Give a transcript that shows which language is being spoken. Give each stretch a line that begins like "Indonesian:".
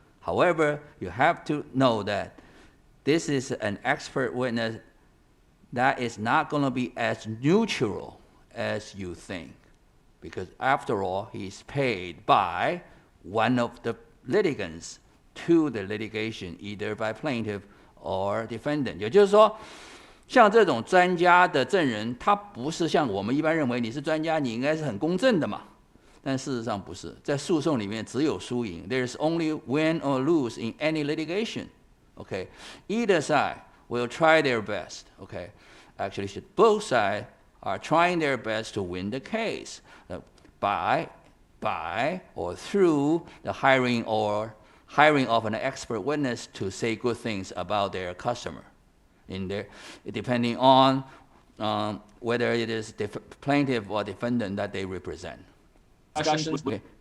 English: However, you have to know that this is an expert witness that is not going to be as neutral as you think, because after all, he's paid by one of the litigants to the litigation, either by plaintiff or defendant.
Chinese: 也就是说，像这种专家的证人，他不是像我们一般认为你是专家，你应该是很公正的嘛。但事实上不是，在诉讼里面只有输赢。
English: There's only win or lose in any litigation. Okay, either side will try their best. Okay, actually, both sides are trying their best to win the case by or through the hiring of an expert witness to say good things about their customer, depending on whether it is plaintiff or defendant that they represent. Okay.